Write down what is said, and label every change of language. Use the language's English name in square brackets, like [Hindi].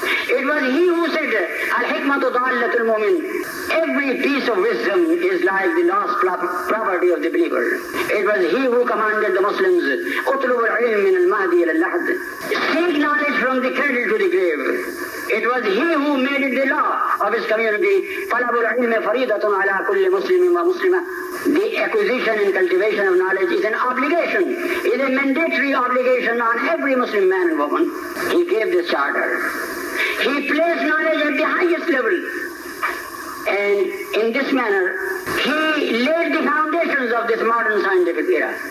[English] It was he who said, [Arabic] Al-hikmatu da'allatul mu'min. [English] Every piece of wisdom is like the lost property of the believer. It was he who commanded the Muslims, [Arabic] اطلبوا العلم من المهدي إلى اللحد. [English] Seek knowledge from the cradle to the grave. It was he who made it the law of his community. [Arabic] طلب العلم فريضة على كل مسلم ومسلمة. [English] The acquisition and cultivation of knowledge is an obligation, is a mandatory obligation on every Muslim man and woman. He gave this charter. He placed knowledge at the highest level. And in this manner, he laid the foundations of this modern scientific era.